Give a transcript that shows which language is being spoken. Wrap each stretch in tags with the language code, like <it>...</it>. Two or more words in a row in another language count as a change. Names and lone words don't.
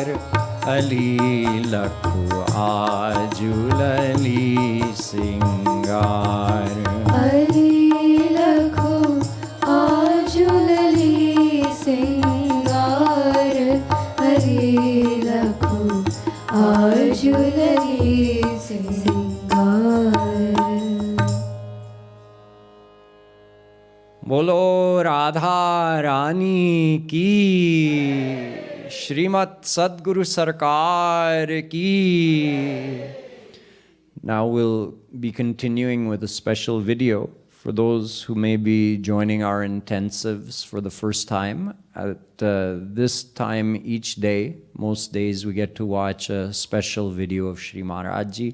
<hi>Ali Lakhu Aju Lali Singar. Ali Lakhu Aju Lali Singar. Ali Lakhu Aju Lali Singar. बोलो राधा रानी की, श्रीमत सद्गुरु सरकार की.</hi> <en>Now we'll be continuing with a special video for those who may be joining our intensives for the first time. At this time each day, most days we get to watch a special video of Sri Maharaj Ji.</en>